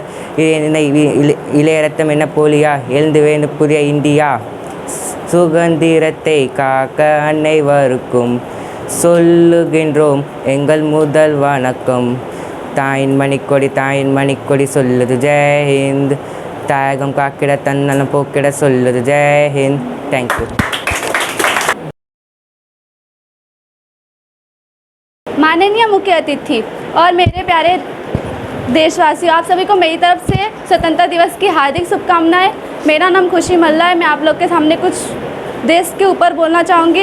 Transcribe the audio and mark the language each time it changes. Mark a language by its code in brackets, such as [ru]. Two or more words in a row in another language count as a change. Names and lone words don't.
[ta] இளைய ரத்தம் என்ன போலியா எழுந்து வேண்டும் புதிய இந்தியா சுதந்திரத்தை காக்க அனைவருக்கும் சொல்லுகின்றோம் எங்கள் முதல் வணக்கம் தாயின் மணிக்கொடி சொல்லுது [hi] जय हिन्द [ta] தாயகம் காக்கிட தன்னலம் போக்கிட சொல்லுது [hi] जय हिन्द [ta] தேங்க்யூ [hi] माननीय मुख्य अतिथि और मेरे प्यारे देशवासियों, आप सभी को मेरी तरफ से स्वतंत्रता दिवस की हार्दिक शुभकामनाएं। मेरा नाम खुशी मल्ला है। मैं आप लोग के सामने कुछ देश के ऊपर बोलना चाहूँगी।